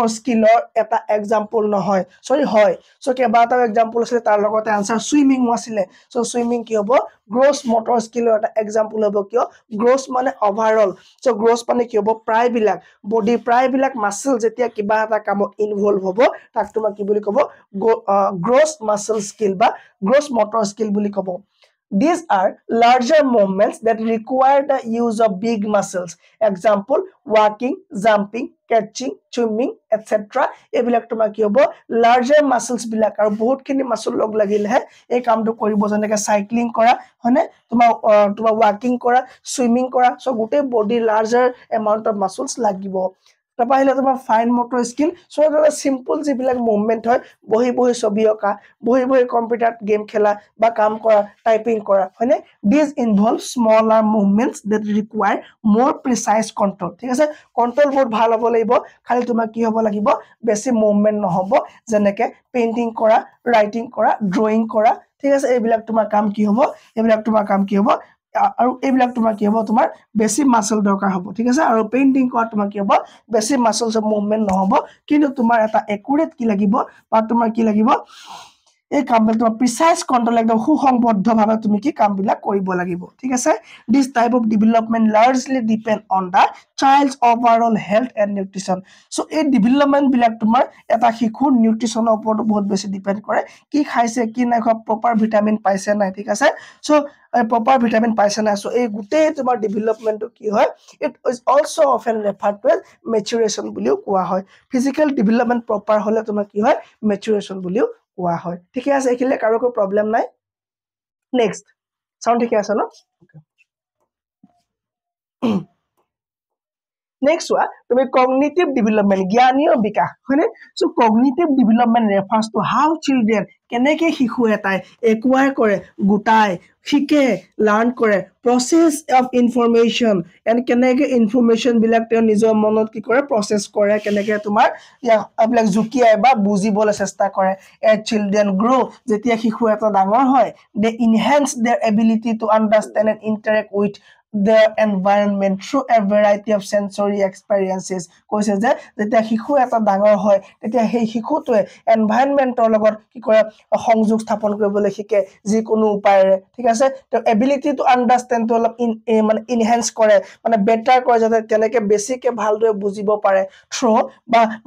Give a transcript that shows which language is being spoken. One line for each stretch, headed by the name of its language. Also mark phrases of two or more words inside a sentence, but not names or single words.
Assamese: স্কিলৰ এটা এক্সাম্পল নহয় সৰি হয় সো কেইবাটা এক্সাম্পল আছে তাৰ লগতে আনসাৰ সুইমিং আছিল সো সুইমিং কি হ'ব
English: gross motor skill
Assamese: এটা এক্সাম্পল হ'ব কিয় গ্ৰছ মানে ওভাৰঅল সো গ্ৰছ মানে কি হ'ব প্ৰায়বিলাক বডি প্ৰায়বিলাক মাসল যেতিয়া কিবা এটা কামত ইনভলভ হ'ব তাক তোমাৰ কি বুলি ক'ব
English: gross muscle skill
Assamese: বা
English: gross motor skill
Assamese: বুলি ক'ব
English: These are larger movements that require the use of big muscles. Example, walking, jumping, catching, swimming, etc.
Assamese: এইবিলাক তোমাৰ কি হ'ব
English: larger muscles
Assamese: বিলাক আৰু বহুতখিনি মাসল লগ লাগিলেহে এই কামটো কৰিব যেনেকৈ সাইক্লিং কৰা হয়নে তোমাৰ ৱাকিং কৰা সুইমিং কৰা সো গোটেই বডি
English: larger amount of muscles
Assamese: লাগিব তাৰপা আহিলে তোমাৰ
English: fine motor skill
Assamese: সো এটা সিম্পল যিবিলাক মুভমেন্ট হয় বহি বহি ছবি অঁকা বহি বহি কম্পিউটাৰ গেম খেলা বা কাম কৰা টাইপিং কৰা হয়নে
English: this involve smaller movements that require more precise control
Assamese: ঠিক আছে কন্ট্ৰোল বহুত ভাল হ'ব লাগিব খালি তোমাৰ কি হ'ব লাগিব বেছি মুভমেন্ট নহব যেনেকৈ পেইন্টিং কৰা ৰাইটিং কৰা ড্ৰয়িং কৰা ঠিক আছে এইবিলাক তোমাৰ কাম কি হ'ব এইবিলাক তোমাৰ কাম কি হ'ব আৰু এইবিলাক তোমাৰ কি হ'ব তোমাৰ বেছি মাসল দৰকাৰ হ'ব ঠিক আছে আৰু পেইন্টিং কৰা তোমাৰ কি হ'ব বেছি মাসলছ মুভমেন্ট নহব কিন্তু তোমাৰ এটা একুৰেট কি লাগিব বা তোমাৰ কি লাগিব এই কামবিলাক তোমাৰ
English: precise control
Assamese: একদম সুসংবদ্ধভাৱে তুমি কি কামবিলাক কৰিব লাগিব ঠিক আছে
English: this type of development largely depend on the child's overall health and nutrition
Assamese: সো এই ডেভেলপমেন্ট বিলাক তোমাৰ এটা শিশুৰ নিউট্ৰিশনৰ ওপৰত বহুত বেছি ডিপেন্ড কৰে কি খাইছে কি নাই খোৱা
English: proper vitamin
Assamese: পাইছে নাই ঠিক আছে সো
English: proper vitamin
Assamese: পাইছে নাই সো এই গোটেই তোমাৰ ডেভেলপমেন্টটো কি হয়
English: it is also often referred to as maturation
Assamese: বুলিও কোৱা হয়
English: physical development
Assamese: প্ৰপাৰ হলে তোমাৰ কি হয় মেচুৰেশ্যন বুলিও কোৱা হয় ঠিকে আছে এখিলে কাৰো কোনো প্ৰবলেম নাই
English: next sound
Assamese: ঠিকে আছে ন
English: Next one, to be cognitive development,
Assamese: জ্ঞানীয় বিকাশ হয়নে
English: so cognitive development refers to how children
Assamese: কেনেকে শিশু এটাই acquire কৰে গোটাই শিকে লাৰ্ন কৰে
English: process of information
Assamese: and কেনেকে information বিলাক তেওঁ নিজৰ মনত কি কৰে process কৰে কেনেকে তোমাৰ এইবিলাক জুকিয়াই বা বুজিবলৈ চেষ্টা কৰে
English: as children
Assamese: grow যেতিয়া শিশু এটা ডাঙৰ হয়
English: they enhance their ability to understand and interact with the environment through a variety of sensory experiences
Assamese: কৈছে যে যেতিয়া শিশু এটা ডাঙৰ হয় তেতিয়া সেই শিশুটোৱে এনভায়ৰনমেন্টৰ লগত কি কৰে সংযোগ স্থাপন কৰিবলৈ শিকে যিকোনো উপায়েৰে ঠিক আছে তো
English: ability to understand
Assamese: তো অলপ মানে ইনহেন্স কৰে মানে বেটাৰ কৰে যাতে তেনেকে বেছিকে ভালদৰে বুজিব পাৰে থ্ৰু বা